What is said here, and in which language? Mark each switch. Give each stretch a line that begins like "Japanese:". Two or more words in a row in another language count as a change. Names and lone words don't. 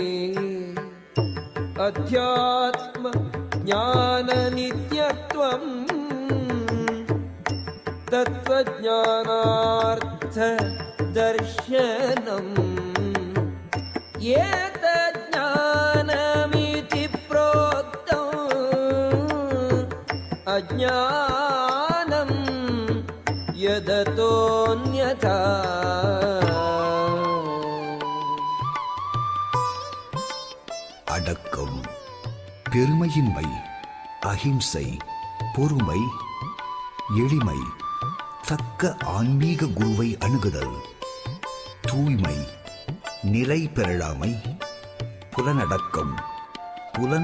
Sanskrit: अध्यात्म ज्ञाननित्यत्वम् तत्त्वज्ञानार्थ दर्शनम् एतज्ज्ञानमिति प्रोक्तम् अज्ञानं यदतोऽन्यथा
Tamil: அடக்கம், பெருமையின்மை, அஹிம்சை, பொறுமை, எளிமை, தக்க ஆன்மீக குருவை அணுகுதல், தூய்மை, நிலை பெறலாமை, புலனடக்கம், புலன்